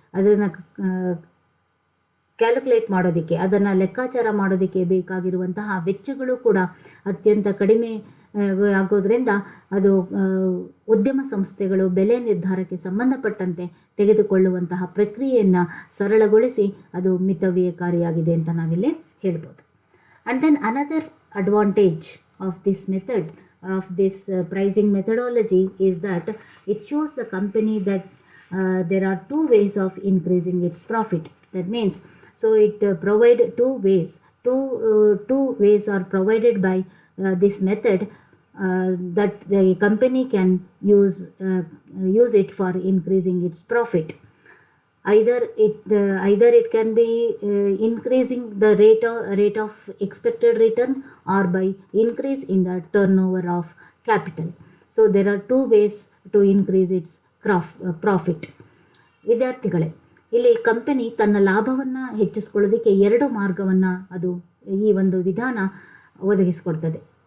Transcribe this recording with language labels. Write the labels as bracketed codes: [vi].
[kn] ಅದನ್ನು ಕ್ಯಾಲ್ಕುಲೇಟ್ ಮಾಡೋದಕ್ಕೆ, ಅದನ್ನು ಲೆಕ್ಕಾಚಾರ ಮಾಡೋದಕ್ಕೆ ಬೇಕಾಗಿರುವಂತಹ ವೆಚ್ಚಗಳು ಕೂಡ ಅತ್ಯಂತ ಕಡಿಮೆ ಆಗೋದ್ರಿಂದ ಅದು ಉದ್ಯಮ ಸಂಸ್ಥೆಗಳು ಬೆಲೆ ನಿರ್ಧಾರಕ್ಕೆ ಸಂಬಂಧಪಟ್ಟಂತೆ ತೆಗೆದುಕೊಳ್ಳುವಂತಹ ಪ್ರಕ್ರಿಯೆಯನ್ನು ಸರಳಗೊಳಿಸಿ ಅದು ಮಿತವ್ಯಯಕಾರಿಯಾಗಿದೆ ಅಂತ ನಾವಿಲ್ಲಿ ಹೇಳ್ಬೋದು. [en] And then another advantage of this method of this pricing methodology is that it shows the company that there are two ways of increasing its profit. That means, so it provide two ways. Two ways are provided by this method that the company can use it for increasing its profit. Either it can be increasing the rate of expected return, or by increase in the turnover of capital. So there are two ways to increase its profit. [kn] ವಿದ್ಯಾರ್ಥಿಗಳೇ, ಇಲ್ಲಿ company ತನ್ನ ಲಾಭವನ್ನು ಹೆಚ್ಚಿಸ್ಕೊಳ್ಳೋದಕ್ಕೆ ಎರಡು ಮಾರ್ಗವನ್ನು ಅದು ಈ ಒಂದು ವಿಧಾನ ಒದಗಿಸ್ಕೊಡ್ತದೆ.